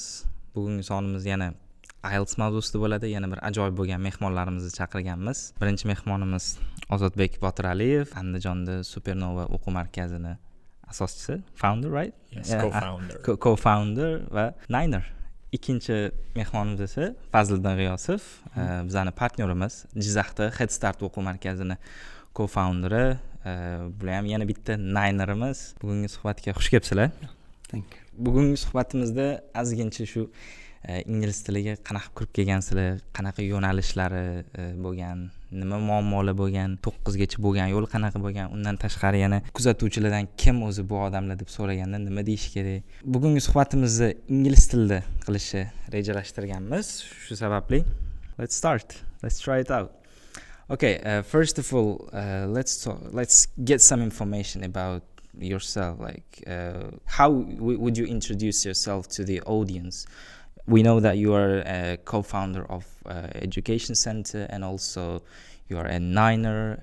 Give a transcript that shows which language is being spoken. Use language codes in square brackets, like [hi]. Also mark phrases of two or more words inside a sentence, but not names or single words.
[uz] Bugungi sonimiz yana IELTS mavzusida bo'ladi. Yana bir ajoyib bo'lgan mehmonlarimizni chaqirganmiz. Birinchi mehmonimiz Ozodbek Botiraliyev, Andijonda Supernova o'quv markazini asoschisi, [en] founder, right? Yes, co-founder. [uz] Co-founder va niner. Ikkinchi mehmonimiz esa Fazliddin G'iyosov, bizning partnerimiz, Jizzaxda hech o'quv markazini co-founderi, bular ham yana bitta ninerimiz. Bugungi suhbatga xush kelibsizlar. [en] Thank you. [uz] Bugungi suhbatimizda ozgincha shu ingliz tiliga qanaqa kirib kelgansizlar, qanaqa yo'nalishlari bo'lgan, nima muammolar bo'lgan, 9 gacha bo'lgan yo'l qanaqa bo'lgan, undan tashqari yana kuzatuvchilardan kim o'zi bu odamlar deb so'raganda nima deyish kerak. Bugungi suhbatimizni ingliz tilida qilishni rejalashtirganmiz. Shu sababli [en] let's start. Let's try it out. Okay, first of all, let's get some information about yourself. Like, how would you introduce yourself to the audience? We know that you are a co-founder of Education Center, and also you are a niner.